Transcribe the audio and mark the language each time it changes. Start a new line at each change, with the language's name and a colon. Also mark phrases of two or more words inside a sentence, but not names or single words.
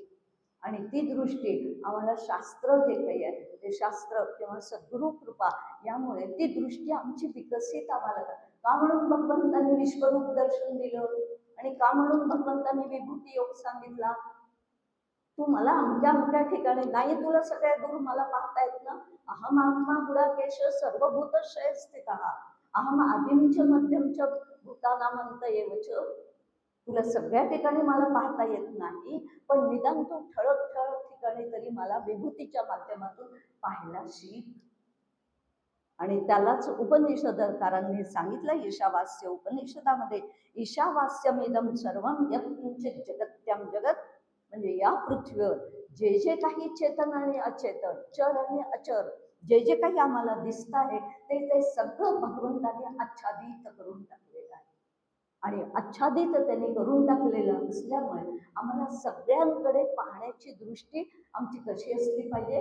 Marathi: आणि ती दृष्टी आम्हाला शास्त्र जे काही आहे ते शास्त्र किंवा सद्गुरु कृपा यामुळे ती दृष्टी आमची विकसित आम्हाला का म्हणून भगवंतांनी विश्वरूप दर्शन दिलं आणि का म्हणून भगवंतांनी विभूती योग सांगितला? तू मला अमक्या अमक्या ठिकाणी नाही, तुला सगळ्या दूर मला पाहता येत ना.
Sanskrit: अहम आत्मा गुडाकेश सर्वभूतशय स्थितः अहम आदिमच मध्यमच भूतानामंत एवच.
Marathi: तुला सगळ्या ठिकाणी मला पाहता येत नाही, पण निदान तू ठळक ठळक ठिकाणी तरी मला विभूतीच्या माध्यमातून पाहायला शिक. आणि त्यालाच उपनिषदकारांनी सांगितलं ईशावास्य उपनिषदामध्ये,
Sanskrit: ईशावास्यमिदं सर्वं यत् किंचित जगत्याम जगत,
Marathi: म्हणजे या पृथ्वीवर जे जे काही चेतन आणि अचेतन, चर आणि अचर, जे जे काही आम्हाला दिसत आहे ते सगळं भगवंताने आच्छादित करून टाकलेलं आहे. आणि आच्छादित त्यांनी करून टाकलेलं असल्यामुळे आम्हाला सगळ्यांकडे पाहण्याची दृष्टी आमची कशी असली पाहिजे?